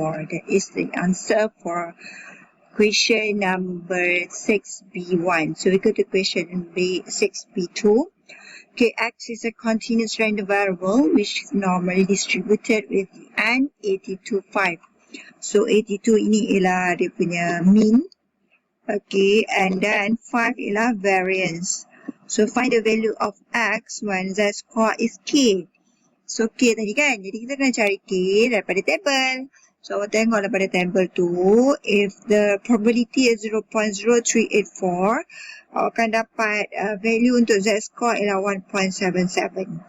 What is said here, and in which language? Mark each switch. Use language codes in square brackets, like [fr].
[en] That is the answer for question number 6B1. So, we go to question 6B2. Okay, X is a continuous random variable which is normally distributed with N 82.5. [ms] So, 82 ini ialah dia punya mean. [en] Okay, and then [ms] 5 ialah variance. [en] So, find the value of X when Z score is K. [ms] So, K tadi kan? Jadi, kita kena cari K daripada table. So, awak tengok daripada table tu, [en] if the probability is 0.0384, [ms] awak akan dapat value untuk Z score ialah 1.77.